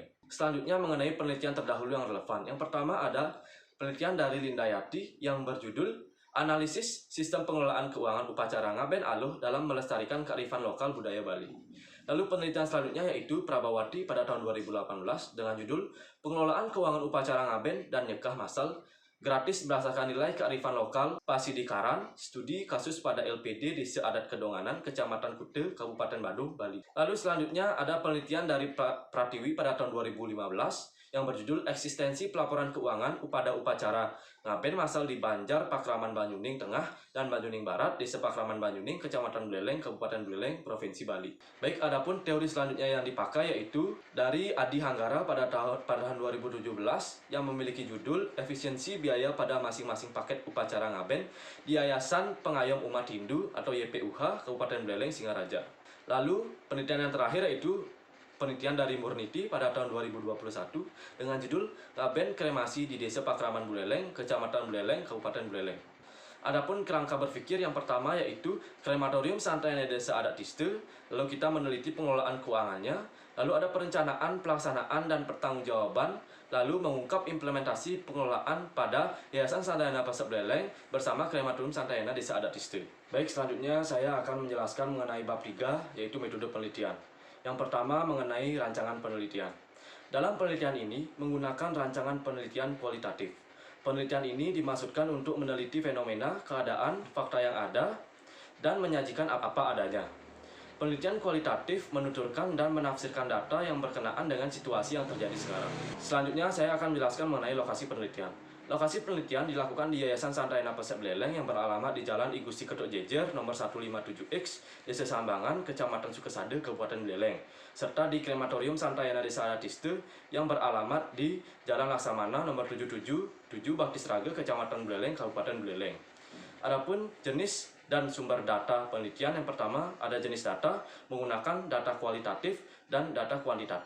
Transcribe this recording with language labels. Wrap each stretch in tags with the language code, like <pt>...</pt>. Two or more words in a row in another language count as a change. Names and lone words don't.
<id>Selanjutnya mengenai penelitian terdahulu yang relevan. Yang pertama ada penelitian dari Lindayati yang berjudul Analisis Sistem Pengelolaan Keuangan Upacara Ngaben Aluh dalam Melestarikan Kearifan Lokal Budaya Bali. Lalu penelitian selanjutnya yaitu Prabawati pada tahun 2018 dengan judul Pengelolaan Keuangan Upacara Ngaben dan Nikah Massal gratis berdasarkan nilai kearifan lokal Pasidikaran, studi kasus pada LPD Desa Adat Kedonganan, Kecamatan Kute, Kabupaten Badung, Bali. Lalu selanjutnya ada penelitian dari Pratiwi pada tahun 2015 yang berjudul Eksistensi Pelaporan Keuangan pada Upacara Ngaben Massal di Banjar, Pakraman Banyuning Tengah dan Banyuning Barat, Desa Pakraman Banyuning, Kecamatan Buleleng, Kabupaten Buleleng, Provinsi Bali. Baik, adapun teori selanjutnya yang dipakai yaitu dari Adi Hanggara pada tahun 2017 yang memiliki judul Efisiensi Biaya pada masing-masing paket upacara Ngaben di Yayasan Pengayom Umat Hindu atau YPUH Kabupaten Buleleng, Singaraja. Lalu penelitian yang terakhir yaitu penelitian dari Murniti pada tahun 2021 dengan judul Ngaben Kremasi di Desa Pakraman Buleleng, Kecamatan Buleleng, Kabupaten Buleleng. Adapun kerangka berpikir yang pertama yaitu Krematorium Santayana Desa Adat Istu, lalu kita meneliti pengelolaan keuangannya, lalu ada perencanaan, pelaksanaan, dan pertanggungjawaban, lalu mengungkap implementasi pengelolaan pada Yayasan Santayana Pasar Buleleng bersama Krematorium Santayana Desa Adat Istu. Baik, selanjutnya saya akan menjelaskan mengenai bab 3 yaitu metode penelitian. Yang pertama mengenai rancangan penelitian. Dalam penelitian ini menggunakan rancangan penelitian kualitatif. Penelitian ini dimaksudkan untuk meneliti fenomena, keadaan, fakta yang ada, dan menyajikan apa adanya. Penelitian kualitatif menuturkan dan menafsirkan data yang berkenaan dengan situasi yang terjadi sekarang. Selanjutnya, saya akan menjelaskan mengenai lokasi penelitian. Lokasi penelitian dilakukan di Yayasan Santayana Pasar Buleleng yang beralamat di Jalan I Gusti Ketuk Jejer nomor 157X, Desa Sambangan, Kecamatan Sukesade, Kabupaten Buleleng, serta di Krematorium Santayana Desa Adat Tiste yang beralamat di Jalan Laksamana nomor 777, Bakti Sraga, Kecamatan Buleleng, Kabupaten Buleleng. Adapun jenis dan sumber data penelitian, yang pertama ada jenis data menggunakan data kualitatif dan data kuantitatif.</id>